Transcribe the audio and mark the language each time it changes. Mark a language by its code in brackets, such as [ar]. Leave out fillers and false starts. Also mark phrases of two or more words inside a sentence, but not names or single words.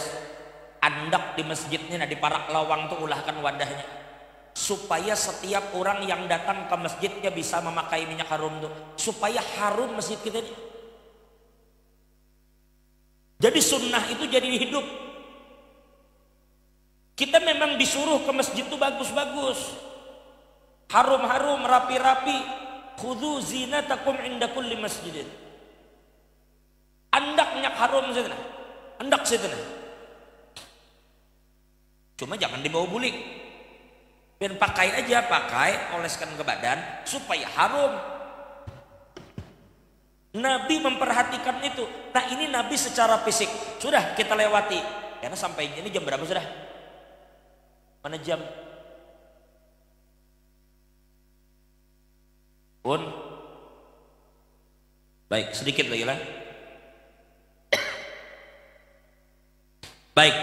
[bjn] Andak di masjidnya, nah di parak lawang tuh ulahkan wadahnya, supaya setiap orang yang datang ke masjidnya bisa memakai minyak harum tuh, supaya harum masjid kita ini. [id] Jadi sunnah itu jadi hidup. Kita memang disuruh ke masjid itu bagus-bagus, harum-harum, rapi-rapi. [ar] خذوا زينتكم عند كل مسجد. [bjn] Andak minyak harum situ, andak situ. Cuma jangan dibawa bulik. [id] Biar pakai aja, oleskan ke badan supaya harum. Nabi memperhatikan itu. Nah ini Nabi secara fisik. Sudah kita lewati. Karena sampai ini jam berapa sudah? Mana jam? Pun. Baik, sedikit lagi lah. Baik.